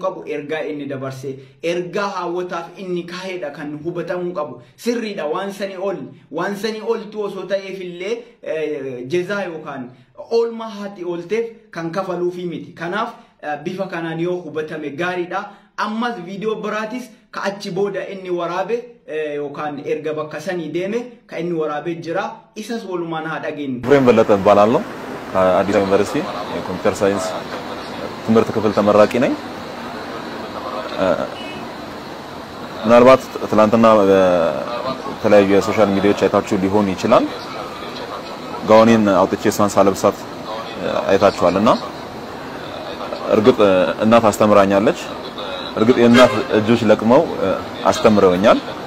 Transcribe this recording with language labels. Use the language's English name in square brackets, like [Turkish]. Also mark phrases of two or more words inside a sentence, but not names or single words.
[Oromo] qabu ergaa inni dabarse ergaa hawwataaf inni kaa'edha kan hubatamuu qabu sirriidha waan sanii oltu osoo ta'eefillee jezaa yookaan olma haati olteef kan kafaluufi miti kanaaf bifa kanaan yoo hubatame gaariidha ammas viidiyoo biraatis ka achi booda inni waraabe yookaan erga bakka sanii deeme ka inni waraabe jira isas walumaan haa dhageenyu [Amharic] ፍሬም በለጠ እባላለሁ ከአዲስ አበባ ዩኒቨርሲቲ የኮምፒውተር ሳይንስ ትምህርት ክፍል ተመራቂ ነኝ ምናልባት ትላንትና በተለያዩ የሶሻል ሚዲያዎች አይታችሁ ሊሆን ይችላል ጋውኔን አውጥቼ እሷን ሳለብሳት አይታችኋልና እርግጥ እናት አስተምራኛለች እርግጥ የእናት እጆች ለቅመው አስተምረውኛል